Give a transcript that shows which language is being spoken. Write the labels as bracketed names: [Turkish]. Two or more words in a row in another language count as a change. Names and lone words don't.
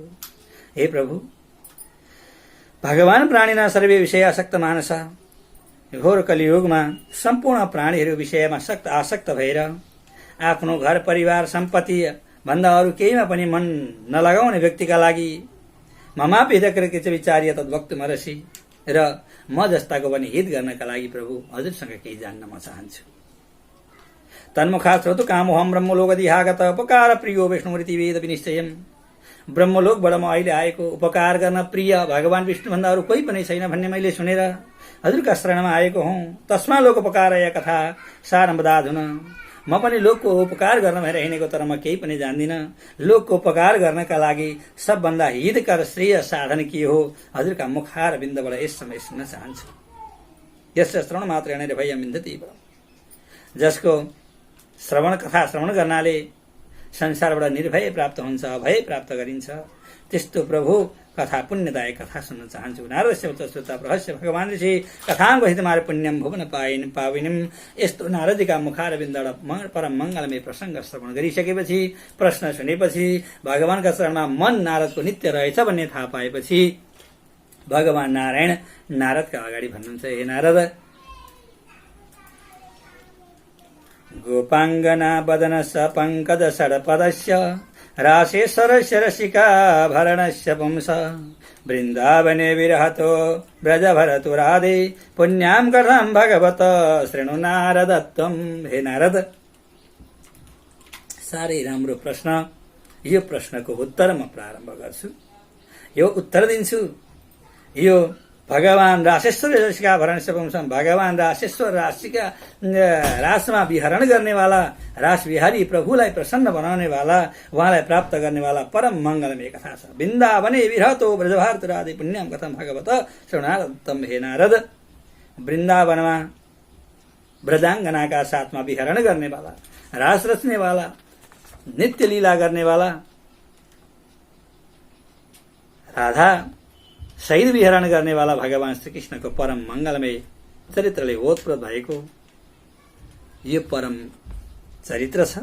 [Sanskrit] हे प्रभु, भगवान प्राणीना सर्वे विषय आसक्त मानस, [Nepali] घोर कलियुगमा सम्पूर्ण प्राणीहरू विषयमा आसक्त भएर आफ्नो घर परिवार सम्पत्ति भन्दा अरू केहीमा पनि मन नलगाउने व्यक्तिका लागि [Sanskrit] ममापि हितकृत विचार्य तद्वक्तुमर्हसि, [Nepali] र म जस्ताको पनि हित गर्नका लागि प्रभु हजुरसँग केही जान्न म चाहन्छु। [Sanskrit] तन्मुखा श्रोतु कामोहम ब्रह्मलोकदिहागत उपकार प्रियो विष्णुमूर्ति वेद विनिश्चयम्। [Nepali] ब्रह्मलोकबाट म अहिले आएको, उपकार गर्न प्रिय भगवान विष्णुभन्दा अरू कोही पनि छैन भन्ने मैले सुनेर हजुरका शरणमा आएको हुँ। [Sanskrit] तस्मा लोक उपकारय कथा सारम्बदाधुन, [Nepali] म पनि लोकको उपकार गर्न भएर हिँडेको, तर म केही पनि जान्दिनँ। लोकको उपकार गर्नका लागि सबभन्दा हितकर श्रेय साधन के हो हजुरका मुखार बिन्दबाट यस समय सुन्न चाहन्छु। [Sanskrit] यस श्रवण मात्रेण भयं विन्दति, [Nepali] जसको कथा श्रवण गर्नाले संसारबाट निर्भय प्राप्त हुन्छ, अभय प्राप्त गरिन्छ, त्यस्तो प्रभु कथा पुण्यदायक कथा सुन्न चाहन्छु। [Sanskrit] नारदस्य श्रोता प्रहस्य भगवान ऋषि कथां हितमार पुण्यम भुवन पाविनीम। [Nepali] यस्तो नारदीका मुखार बिन्दबाट परम मङ्गलमय प्रसङ्ग श्रवण गरिसकेपछि, प्रश्न सुनेपछि, भगवानका शरणमा मन नारदको नित्य रहेछ भन्ने थाहा पाएपछि भगवान नारायण नारदका अगाडि भन्नुहुन्छ, हे नारद, [Sanskrit] गोपाङ्गना वदन स पङ्कज षड्पदस्य राशेश्वरस्य रसिका भरणस्य पुंस वृन्दावने विरहतो ब्रज भरतु राधे पुण्यां कथां भगवत शृणु नारदत्वम्। [Nepali] हे नारद, साह्रै राम्रो प्रश्न। यो प्रश्नको उत्तर म प्रारम्भ गर्छु, यो उत्तर दिन्छु। यो भगवान [Sanskrit] राशेश्वर रसिका भरणस्य पुंसम, [Nepali] भगवान राशेश्वर राशिका रासमा विहरण गर्नेवाला, रास विहारी प्रभुलाई प्रसन्न बनाउनेवाला, उहाँलाई प्राप्त गर्नेवाला परम मङ्गलमय कथा छ। [Sanskrit] वृन्दावने विरहतो ब्रजभारत राधे पुण्यम कथम भगवत शृणारदत्तम। [Nepali] हे नारद, वृन्दावनमा ब्रजाङ्गनाका साथमा विहरण गर्नेवाला, रास रच्नेवाला, नित्य लीला गर्नेवाला, राधा सहित विहरण गर्नेवाला भगवान श्रीकृष्णको परम मङ्गलमय चरित्रले ओतप्रोत भएको यो परम चरित्र छ।